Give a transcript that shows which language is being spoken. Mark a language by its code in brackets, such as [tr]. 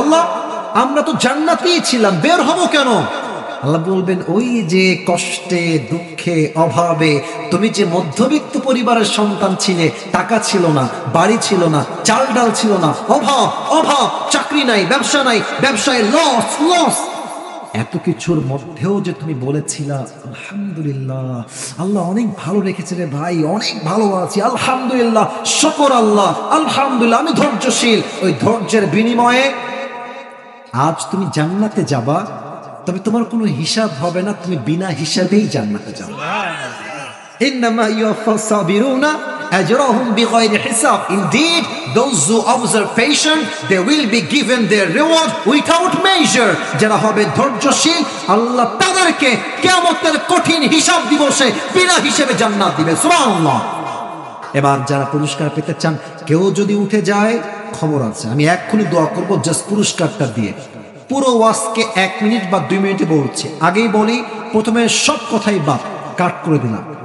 [bn] আল্লাহ আমরা তো জান্নাতেই ছিলাম, বের হব কেন? আল্লাহ বলবেন ওই যে কষ্টে দুঃখে অভাবে তুমি যে মধ্যবিত্ত পরিবারের সন্তান ছিলে, টাকা ছিল না, বাড়ি ছিল না, চাল ডাল ছিল না, অভাব অভাব, চাকরি নাই, ব্যবসা নাই, ব্যবসায় লস লস, এত কিছুর মধ্যেও যে তুমি বলেছিলা আলহামদুলিল্লাহ, আল্লাহ অনেক ভালো রেখেছে রে ভাই, অনেক ভালো আছি আলহামদুলিল্লাহ, শুকর আল্লাহ, আলহামদুলিল্লাহ, আমি ধৈর্যশীল। ওই ধৈর্যের বিনিময়ে আজ তুমি জান্নাতে যাবা, তবে তোমার কোনো হিসাব হবে না, তুমি বিনা হিসাবেই জান্নাতে যাবে। [ar] ইন্নামা ইউওয়াফাস সাবিরুনা আজরাহুম বিগাইরি হিসাব, [en] indeed those who observe patient they will be given their reward without measure। [bn] যারা হবে ধৈর্যশীল আল্লাহ তাদেরকে কিয়ামতের কঠিন হিসাব দিবসে বিনা হিসাবে জান্নাত দিবে। সুবহানাল্লাহ। এবার যারা পুরস্কার পেতে চান, কেউ যদি উঠে যায় খবর আছে, আমি এক্ষুনি দোয়া করব জাস্ট পুরস্কারটা দিয়ে। পুরো ওয়াজকে 1 মিনিট বা 2 মিনিটে বলছি, আগেই বলি প্রথমে সব কথাই বাদ কাট করে দিলাম।